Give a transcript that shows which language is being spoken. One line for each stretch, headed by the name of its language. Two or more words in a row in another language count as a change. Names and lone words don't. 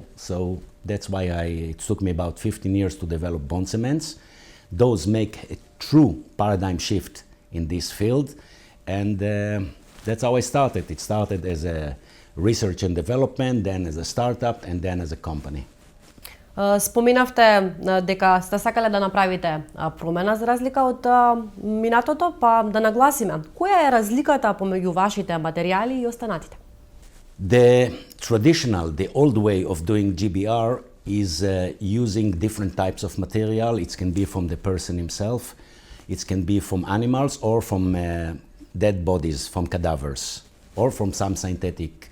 English: So that's why it took me about 15 years to develop bone cements. Those make a true paradigm shift in this field. And that's how I started. It started as a research and development, then as a startup, and then as a company.
Macedonian: Споменавте дека сте сакале да направите промена за разлика од минатото, па да нагласиме, која е разликата помеѓу вашите материјали и останатите?
English: The old way of doing GBR is using different types of material. It can be from the person himself, it can be from animals or from dead bodies, from cadavers, or from some synthetic.